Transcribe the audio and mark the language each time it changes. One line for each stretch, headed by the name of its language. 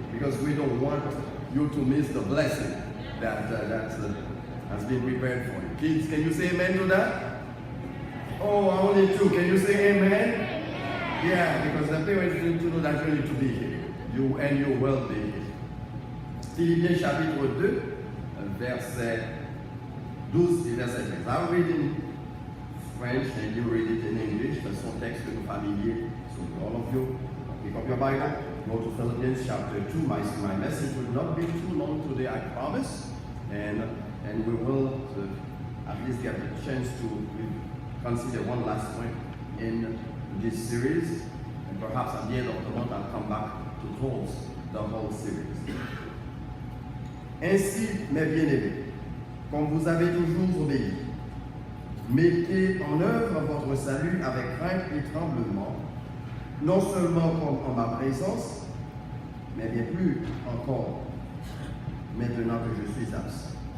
English: Because we don't want you to miss the blessing that has been prepared for you. Kids, can you say amen to that? Oh, only two. Can you say amen? Yeah, because the parents need to know that you need to be here. You and you will be here.
French: Philippiens chapitre 2, verset 12 et verset 13.
English: I'll read in French and you read it in English.
French: C'est son texte que nous familier.
English: So all of you, pick up your Bible. Go to Philippians chapter 2. My message will not be too long today, I promise. And we will at least get a chance to consider one last point in this series. And perhaps at the end of the month, I'll come back to close the whole series.
French: Ainsi, mes bien-aimés, comme vous avez toujours obéi, mettez en œuvre votre salut avec crainte et tremblement, non seulement comme en ma présence, mais bien plus encore maintenant que je suis absent.